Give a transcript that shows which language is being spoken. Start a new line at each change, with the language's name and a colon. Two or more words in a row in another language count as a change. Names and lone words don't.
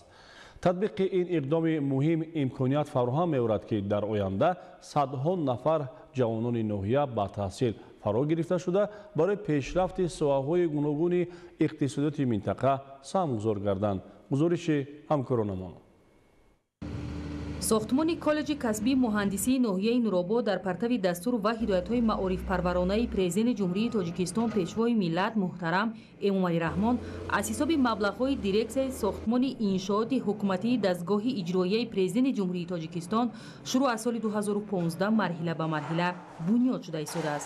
Tajik: تطبیق این اقدام مهم امکانیت فراهم می‌آورد که در آینده صدها نفر جوانان ناحیه با تحصیل فرا گرفته شده برای پیشرفت ساحه‌های گوناگون اقتصادی منطقه سهمگذار گردند. گزارش همکاران ما. сохтмони коллеҷи касбии муҳандисии ноҳияи нуробод дар партави дастур ва ҳидоятҳои маорифпарваронаи президенти ҷумҳурии тоҷикистон пешвои миллат муҳтарам эмомалӣ раҳмон аз ҳисоби маблағҳои дирексияи сохтмони иншооти ҳукуматии дастгоҳи иҷроияи президенти ҷумҳурии тоҷикистон шурӯъ аз соли 2015 марҳила ба марҳила бунёд шуда истодааст.